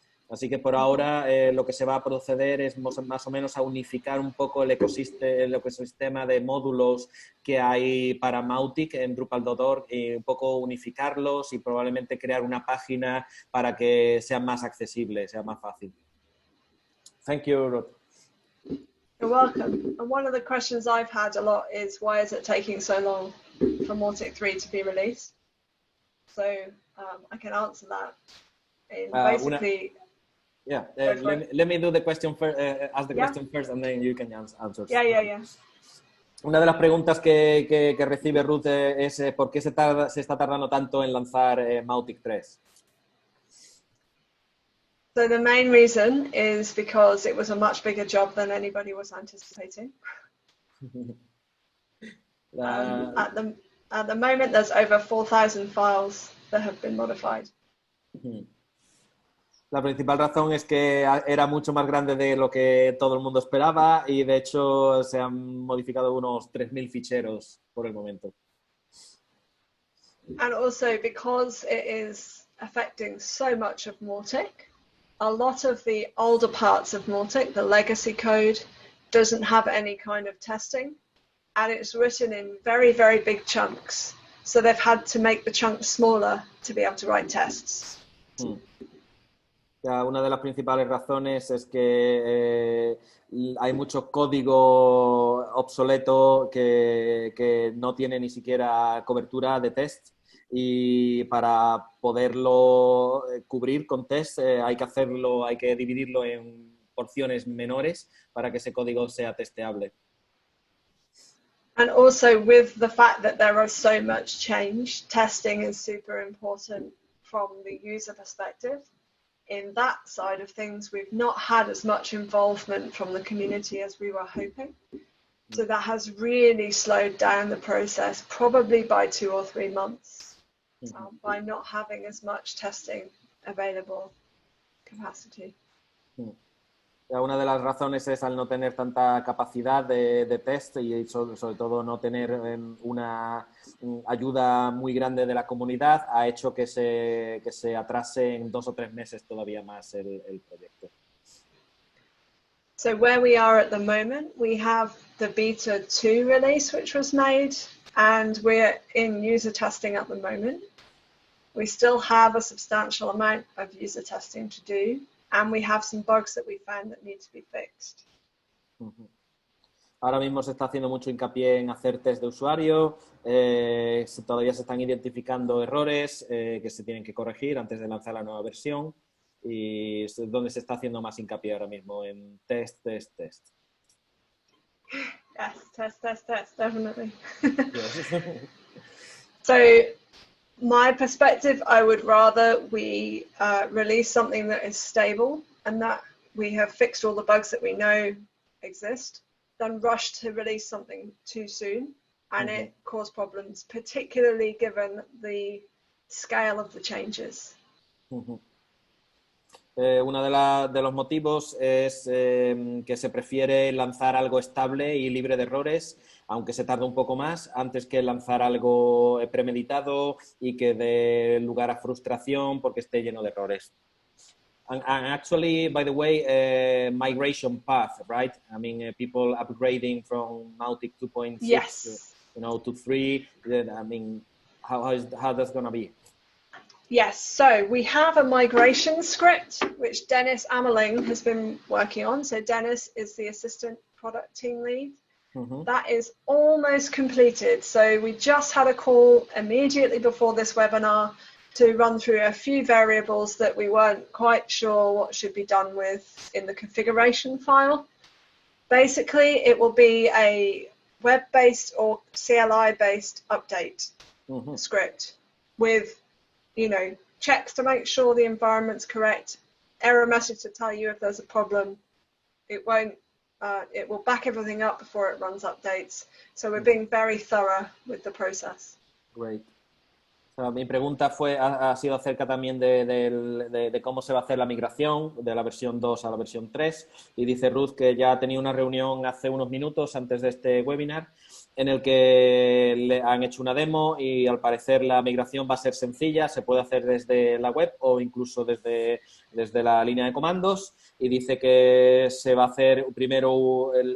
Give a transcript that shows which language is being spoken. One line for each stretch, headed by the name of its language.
Spanish: Así que por ahora lo que se va a proceder es más o menos a unificar un poco el ecosistema de módulos que hay para Mautic en Drupal.org y un poco unificarlos y probablemente crear una página para que sea más accesible, sea más fácil.
English: Thank you, Ruth. You're welcome. And one of the questions I've had a lot is why is it taking so long for Mautic 3 to be released? So I can answer that. Basically, let me do the question first, ask the question first, and then you can answer. Yeah.
Spanish: Una de las preguntas que recibe Ruth es ¿por qué se está tardando tanto en lanzar Mautic 3?
English: So the main reason is because it was a much bigger job than anybody was anticipating. At the moment, there's over 4,000 files that have been modified.
Spanish: La principal razón es que era mucho más grande de lo que todo el mundo esperaba y de hecho se han modificado unos 3.000 ficheros por el momento.
English: And also because it is affecting so much of Mautic, a lot of the older parts of Mautic, the legacy code, doesn't have any kind of testing, and it's written in very, very big chunks. So they've had to make the chunks smaller to be able to write tests.
Spanish: Ya, una de las principales razones es que hay mucho código obsoleto que no tiene ni siquiera cobertura de tests, y para poderlo cubrir con tests hay que dividirlo en porciones menores para que ese código sea testeable.
English: And also, with the fact that there is so much change, testing is super important from the user perspective. In that side of things, we've not had as much involvement from the community as we were hoping. So that has really slowed down the process, probably by 2 or 3 months, by not having as much testing available capacity.
Spanish: Una de las razones es al no tener tanta capacidad de test y sobre todo no tener una ayuda muy grande de la comunidad, ha hecho que se atrase en 2 o 3 meses todavía más el proyecto.
English: So where we are at the moment, we have the beta 2 release which was made, and we're in user testing at the moment. We still have a substantial amount of user testing to do, and we have some bugs that we found that need to be fixed.
Spanish: Ahora mismo se está haciendo mucho hincapié en hacer test de usuario, todavía se están identificando errores que se tienen que corregir antes de lanzar la nueva versión, y es donde se está haciendo más hincapié ahora mismo, en test.
English: Yes, test, definitely. Yes. So my perspective, I would rather we release something that is stable and that we have fixed all the bugs that we know exist, than rush to release something too soon and it cause problems, particularly given the scale of the changes.
Spanish: Uno de los motivos es que se prefiere lanzar algo estable y libre de errores, aunque se tarde un poco más, antes que lanzar algo premeditado y que dé lugar a frustración porque esté lleno de errores.
English: And actually, by the way, migration path, right? I mean, people upgrading from Mautic 2.6 yes. to 3. I mean, how that's going to be? Yes, so we have a migration script which Dennis Ameling has been working on. So Dennis is the assistant product team lead. That is almost completed. So we just had a call immediately before this webinar to run through a few variables that we weren't quite sure what should be done with in the configuration file. Basically, it will be a web-based or CLI-based update script with, checks to make sure the environment's correct, error message to tell you if there's a problem. It will back everything up before it runs updates. So we're being very thorough with the process. Great.
Spanish: Mi pregunta ha sido acerca también de cómo se va a hacer la migración de la versión 2 a la versión 3, y dice Ruth que ya ha tenido una reunión hace unos minutos antes de este webinar en el que le han hecho una demo y al parecer la migración va a ser sencilla, se puede hacer desde la web o incluso desde la línea de comandos, y dice que se va a hacer primero